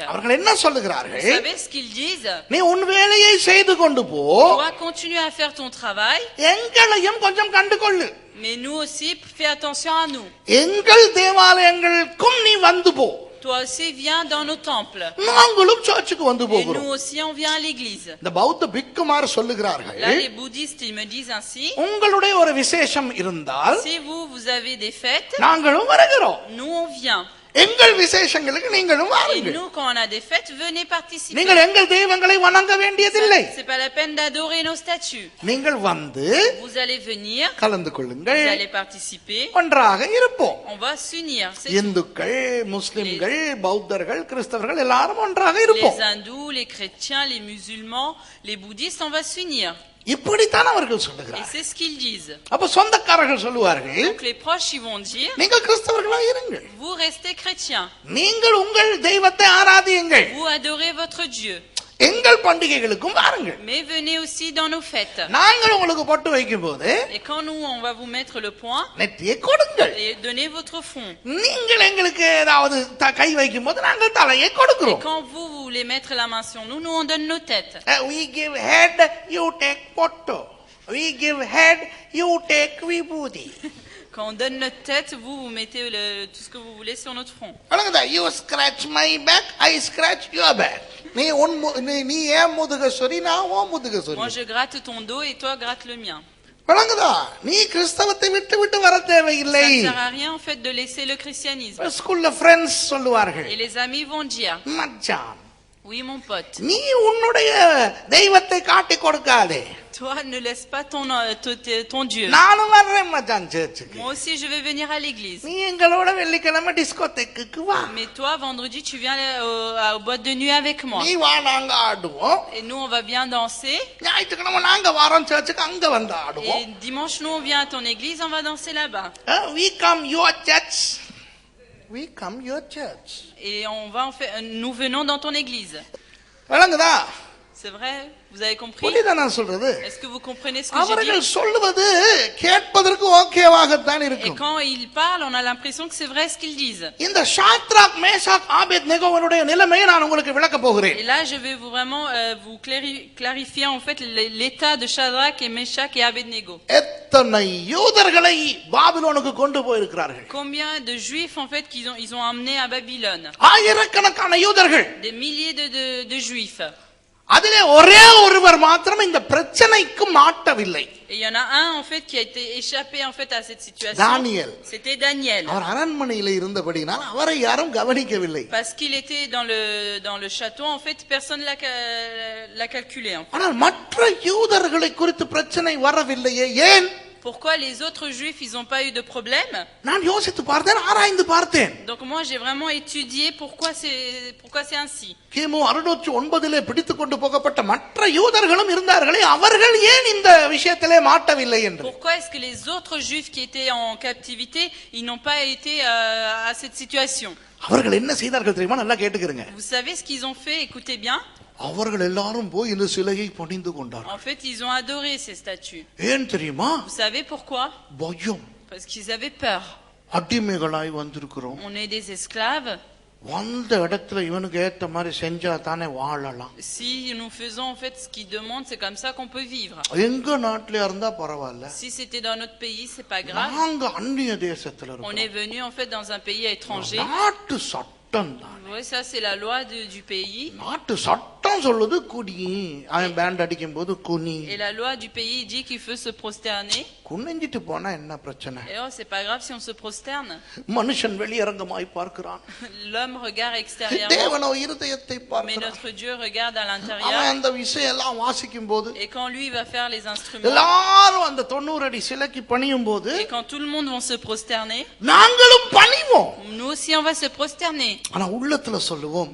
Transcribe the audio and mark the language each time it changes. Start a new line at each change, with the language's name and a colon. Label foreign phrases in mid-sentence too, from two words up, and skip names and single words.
Tamil: அவர்கள் என்ன
French: Vous
Tamil: சொல்லுகிறார்கள்?
French: savez ce qu'ils disent?
Tamil: நீ உன் வேலையை செய்து கொண்டு போ,
French: Tu dois continuer à faire ton travail,
Tamil: எங்களையும் கொஞ்சம் கண்டு கொள்ளு.
French: mais nous aussi fais attention à nous.
Tamil: எங்கள் தேவாலயங்களுக்கும் நீ வந்து போ.
French: Toi aussi viens dans nos temples.
Tamil: நாங்களும் சர்ச்சுக்கு வந்து
French: Et nous
Tamil: போகிறோம்.
French: aussi on vient à l'église.
Tamil: இந்த பௌத்த பிக்குமார் சொல்லுகிறார்கள்,
French: Là les bouddhistes ils me disent ainsi,
Tamil: உங்களுடைய ஒரு விசேஷம் இருந்தால்
French: si vous avez des fêtes,
Tamil: நாங்களும் வருகிறோம்.
French: nous on vient.
Tamil: எங்கள் விசேஷங்களுக்கு நீங்களும்
French: Et
Tamil: வாருங்கள்.
French: nous quand on a des fêtes, venez participer.
Tamil: நீங்கள் எங்கள் தெய்வங்களை வணங்க வேண்டியதில்லை.
French: C'est pas la peine d'adorer nos statues.
Tamil: நீங்கள் வந்து
French: Vous allez venir,
Tamil: கலந்து
French: vous
Tamil: கொள்ளுங்கள்,
French: allez participer,
Tamil: ஒன்றாக இருப்போம்.
French: on va s'unir. C'est tout.
Tamil: இந்துக்கள், முஸ்லிம்கள், பௌத்தர்கள், கிறிஸ்தவர்கள் எல்லாரும் ஒன்றாக
French: Les
Tamil: இருப்போம்.
French: hindous, les chrétiens, les musulmans, les bouddhistes, on va s'unir.
Tamil: இப்படித்தான் அவர்கள்
French: Et
Tamil: சொல்லுகிறார்கள்.
French: c'est ce qu'ils disent.
Tamil: அப்ப சொந்தக்காரர்கள் சொல்லுவார்கள்,
French: Donc les proches ils vont dire,
Tamil: நீங்கள் கிறிஸ்தவர்களா இருங்கள்,
French: vous restez chrétiens,
Tamil: நீங்கள் உங்கள் தெய்வத்தை ஆராதியுங்கள்,
French: vous adorez votre Dieu,
Tamil: எங்கள் பண்டிகைகளுக்கும் வாருங்கள்.
French: mais venez aussi dans nos fêtes.
Tamil: நாங்கள் உங்களுக்கு பொட்டு வைக்கும் போது
French: Et quand nous on va vous mettre le point
Tamil: நெற்றியை கொடுங்கள்.
French: et donner votre front.
Tamil: நீங்கள் எங்களுக்கு ஏதாவது கை வைக்கும் போது நாங்கள் தலையை
French: Et
Tamil: கொடுக்கிறோம்.
French: quand vous voulez mettre la main sur nous, nous on donne nos têtes.
English: We give head, you take photo. We give head, you take vibhuti.
French: Quand on donne notre tête, vous mettez tout ce que vous voulez sur notre front.
English: You scratch my back, I scratch your back.
Tamil: நீ ஏன் முதுகஸ்வரி, நான் உன் முதுகஸ்வரி.
French: Moi je gratte ton dos et toi gratte le mien.
Tamil: வழங்குதா? நீ கிறிஸ்தவத்தை விட்டு விட்டு வர தேவையில்லை.
French: Ça ne sert à rien en fait de laisser le christianisme.
Tamil: ஸ்கூல்ல ஃப்ரெண்ட்ஸ் சொல்லுவார்கள்,
French: Et les amis vont dire,
Tamil: மச்சான்,
French: Oui, mon pote.
Tamil: நீ உன்னுடைய தெய்வத்தை காட்டி கொடுக்காதே.
French: Toi, ne laisse pas ton Dieu.
Tamil: நானும் வர்றேன் மச்சான் சர்ச்சுக்கு.
French: Moi aussi, je vais venir à l'église.
Tamil: நீ எங்களோட வெள்ளிக்கிழமை டிஸ்கோதேக்குக்கு வா.
French: Mais toi, vendredi, tu viens au boîte de nuit avec moi.
Tamil: நீ வா, நாங்க ஆடுவோம்.
French: Et nous, on va bien danser.
Tamil: ஞாயிற்றுக்கிழமை நாங்க வரோம் சர்ச்சுக்கு, அங்க வந்து ஆடுவோம்.
French: Et dimanche, nous, on vient à ton église, on va danser là-bas.
English: We come your church. We come your church.
French: Et nous venons dans ton église.
Tamil: விளங்குதா?
French: C'est vrai? Vous avez compris?
Tamil: புரியுதா நான் சொல்றது?
French: Est-ce que vous comprenez ce que j'ai
Tamil: அவர்கள்
French: dit?
Tamil: சொல்லுவது கேட்பதற்கு ஓகேவாகத்தான்
French: Et
Tamil: இருக்கும்.
French: quand ils parlent, on a l'impression que c'est vrai ce qu'ils disent.
Tamil: இந்த ஷாத்ராக் மேஷாக் ஆபேத்நேகோவனுடைய நிலைமையை நான் உங்களுக்கு விளக்க போகிறேன்.
French: Et là, je vais vraiment vous clarifier en fait l'état de Shadrach et Meshach et Abednego.
Tamil: எத்தனை யூதர்களை பாபிலோனுக்கு கொண்டு போயிருக்கிறார்கள்.
French: Combien de juifs en fait ils ont emmenés à Babylone?
Tamil: ஆயிரக்கணக்கான யூதர்கள்.
French: Des milliers de juifs.
Tamil: அதிலே ஒரே ஒருவர் மாத்திரம் இந்த பிரச்சனைக்கு மாட்டவில்லை.
French: Et il y en a un en fait qui a été échappé en fait à cette situation.
Tamil: Daniel.
French: C'était Daniel.
Tamil: அவர் அரண்மனையிலே இருந்தபடியால் அவரை யாரும் கவனிக்கவில்லை.
French: Parce qu'il était dans le château en fait personne l'a calculé.
Tamil: ஆனால் மற்ற யூதர்களை குறித்து பிரச்சனை வரவில்லையே, ஏன்?
French: Pourquoi les autres juifs ils ont pas eu de problème?
Tamil: நான் யோசித்து பார்த்தேன், ஆராய்ந்து பார்த்தேன்.
French: Donc moi j'ai vraiment étudié pourquoi c'est ainsi.
Tamil: கிமு 609 பிடித்துக் கொண்டு போகப்பட்ட மற்ற யூதர்களும் இருந்தார்களே, அவர்கள் ஏன் இந்த விஷயத்திலே மாட்டவில்லை என்று.
French: Pourquoi est-ce que les autres juifs qui étaient en captivité, ils n'ont pas été à cette situation?
Tamil: அவர்கள் என்ன செய்தார்கள் தெரியுமா? நல்லா கேட்டுக்கிறங்க.
French: Vous savez ce qu'ils ont fait? Écoutez bien.
Tamil: அவர்கள் எல்லாரும் போய் இந்த சிலையை பணிந்து கொண்டார்கள்.
French: En fait, ils ont adoré ces statues.
Tamil: ஏன் தெரியுமா?
French: Vous savez pourquoi?
Tamil: பயம்.
French: Parce qu'ils avaient peur.
Tamil: அடிமைகளாய் வந்திருக்கிறோம்.
French: On est des esclaves.
Tamil: வந்த இடத்துல இவனுக்கு ஏத்த மாதிரி செஞ்சா தானே வாழலாம்.
French: Si nous faisons en fait ce qu'ils demandent, c'est comme ça qu'on peut vivre.
Tamil: எங்க நாட்டில இருந்தா பரவாயில்ல.
French: Si c'était dans notre pays, c'est pas grave.
Tamil: நாங்க அந்நிய தேசத்துல இருக்கோம்.
French: On est venu en fait dans un pays étranger.
Tamil: நாட்டு சட்டம் தான்.
French: Oui, ça c'est la loi du pays.
Tamil: நாட்டு சட்டம் சொல்லுது குடி. அவன் பேண்ட் அடிக்கும் போது குனி.
French: Et la loi du pays dit qu'il faut se prosterner.
Tamil: குனிஞ்சிட்டு போனா என்ன பிரச்சனை?
French: Et oh, c'est pas grave si on se prosterne.
Tamil: மனுஷன் வெளியரங்கமாய் பார்க்கிறான்.
French: L'homme regarde extérieurement.
Tamil: தேவனோ இருதயத்தை பார்க்கிறான்.
French: Mais notre Dieu regarde à l'intérieur.
Tamil: அவன் அந்த விஷயம் எல்லாம் வாசிக்கும் போது,
French: Et quand lui va faire les instruments.
Tamil: எல்லாரும் அந்த 90 அடி சிலைக்கு பணியும் போது,
French: Et quand tout le monde va se prosterner.
Tamil: நாங்களும் பணிவோம்.
French: Nous aussi on va se prosterner.
Tamil: ஆனா உள்ளத்துல சொல்லுவோம்.